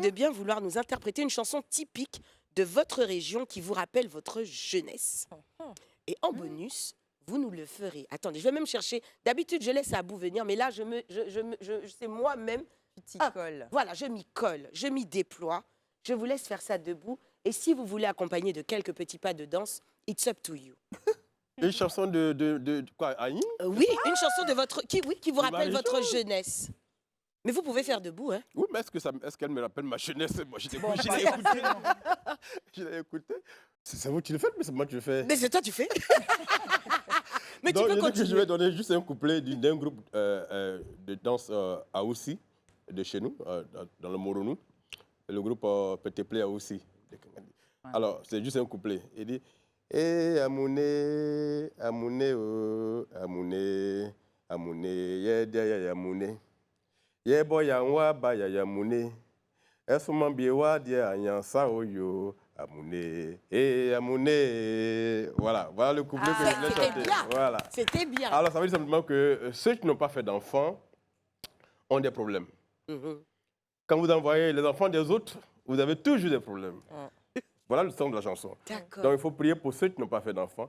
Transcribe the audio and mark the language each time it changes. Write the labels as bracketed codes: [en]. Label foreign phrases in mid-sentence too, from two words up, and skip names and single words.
[fr] de bien vouloir nous interpréter une chanson typique de votre région qui vous rappelle votre jeunesse. Et en bonus, vous nous le ferez. Attendez, je vais même chercher. D'habitude, je laisse Abou venir, mais là, c'est moi-même. Tu t'y Ah. colles. Voilà, je m'y colle, je m'y déploie. Je vous laisse faire ça debout. Et si vous voulez accompagner de quelques petits pas de danse, [en] it's up to you. [fr] Une chanson de quoi, Aïe? Oui, une chanson de votre qui vous De ma rappelle votre région. jeunesse. Mais vous pouvez faire debout, hein. Oui, mais est-ce qu'elle me rappelle ma jeunesse? Moi, je l'ai Bon, écouté. Je l'ai écouté. C'est vous qui le faites, mais c'est moi qui le fais. Mais c'est toi, tu fais. Mais Donc, tu peux je dis que continuer. je vais donner juste un couplet d'un groupe de danse Aoussi, de chez nous, dans le Moronou. Le groupe Peteplé Aoussi. Alors, c'est juste un couplet. Il dit [any] Eh, Amouné, Amouné, oh, Amouné, Amouné, Yedia, Yamouné. Yebo Yanwa, Baya, Yamouné. Esouman Biewa, Dia, Yansa, Oyo. Amouné, Amouné. [fr] Voilà le couplet que je voulais c'était chanter. bien. Voilà. C'était bien. Alors, ça veut dire simplement que ceux qui n'ont pas fait d'enfants ont des problèmes. Mhm. Quand vous envoyez les enfants des autres, vous avez toujours des problèmes. Ah. Voilà le sens de la chanson. D'accord. Donc, il faut prier pour ceux qui n'ont pas fait d'enfants,